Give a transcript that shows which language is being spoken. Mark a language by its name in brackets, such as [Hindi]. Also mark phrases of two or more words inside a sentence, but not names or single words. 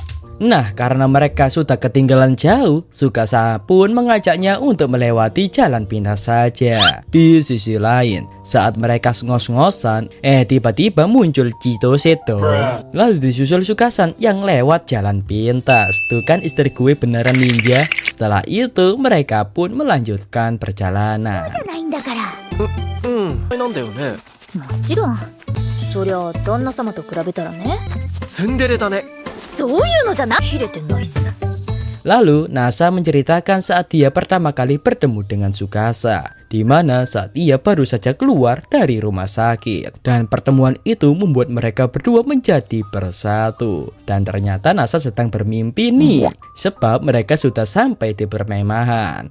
[Indonesian] Nah, karena mereka sudah ketinggalan jauh, Sukasa pun mengajaknya untuk melewati jalan pintas saja. Di sisi lain, saat mereka ngos-ngosan, tiba-tiba muncul Chitose dong. Lalu disusul Sukasan yang lewat jalan pintas. Tuh kan istri gue beneran ninja. Setelah itu, mereka pun melanjutkan perjalanan. [Japanese] なんだよね。もちろん。そりゃ旦那様と比べたらね。ツンデレだね。そういうのじゃな。切れてないっす。 [Indonesian] Lalu Nasa menceritakan saat dia pertama kali bertemu dengan Tsukasa, di mana saat ia baru saja keluar dari rumah sakit. Dan pertemuan itu membuat mereka berdua menjadi bersatu. Dan ternyata Nasa sedang bermimpi nih, sebab mereka sudah sampai di perkemahan.